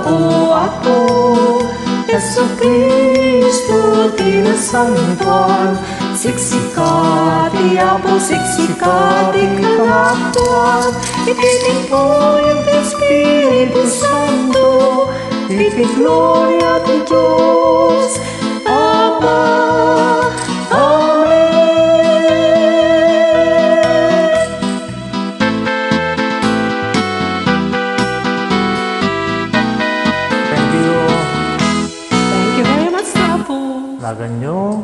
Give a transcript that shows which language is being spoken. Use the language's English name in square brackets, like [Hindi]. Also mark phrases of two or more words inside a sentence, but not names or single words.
[Iloko] o ako, Yesu Kristo ti nasantuan, siksika ti Apo, siksika ti kalakwan, itinimpo yung Espiritu Santo, iti gloria ti Diyos, Ama. Amen. [English] thank you. Thank you very much, [Iloko] Apo. Lagan nyo.